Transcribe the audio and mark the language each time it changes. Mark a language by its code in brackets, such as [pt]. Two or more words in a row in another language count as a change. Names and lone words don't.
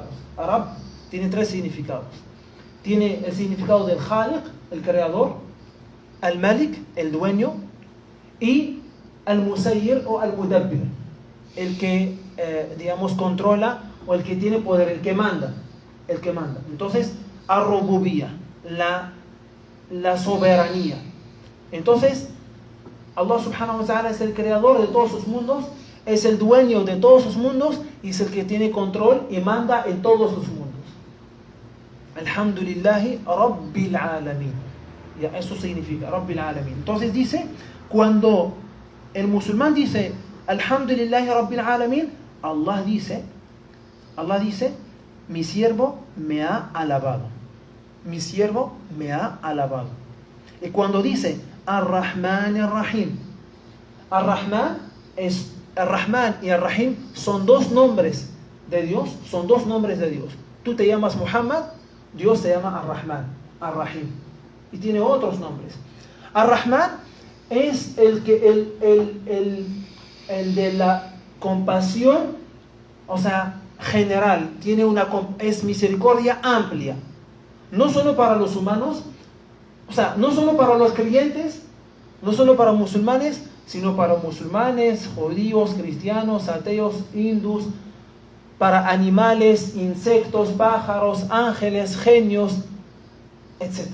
[es] Rabb tiene tres significados. Tiene el significado del Khaliq, el creador, Al-Malik, el dueño, y Al-Musayyir o Al-Mudabbir, el que, controla, o el que tiene poder, el que manda. Entonces, Ar-Rububiyya, la soberanía. Entonces, [ar] الله سبحانه وتعالى [es] es el creador de todos los mundos, es el dueño de todos los mundos y es el que tiene control y manda en todos los mundos. [ar] الحمد لله رب العالمين. [es] Ya, eso significa [ar] رب العالمين. [es] Entonces dice, cuando el musulmán dice [ar] الحمد لله رب العالمين, [es] Allah dice, mi siervo me ha alabado. Mi siervo me ha alabado. Y cuando dice Ar-Rahman Ar-Rahim, Ar-Rahman y Ar-Rahim son dos nombres de Dios, Tú te llamas Muhammad, Dios se llama Ar-Rahman, Ar-Rahim, y tiene otros nombres. Ar-Rahman es el de la compasión, o sea, general, es misericordia amplia, no solo para los humanos, o sea, no solo para los creyentes, no solo para musulmanes, sino para musulmanes, judíos, cristianos, ateos, hindús, para animales, insectos, pájaros, ángeles, genios, etc.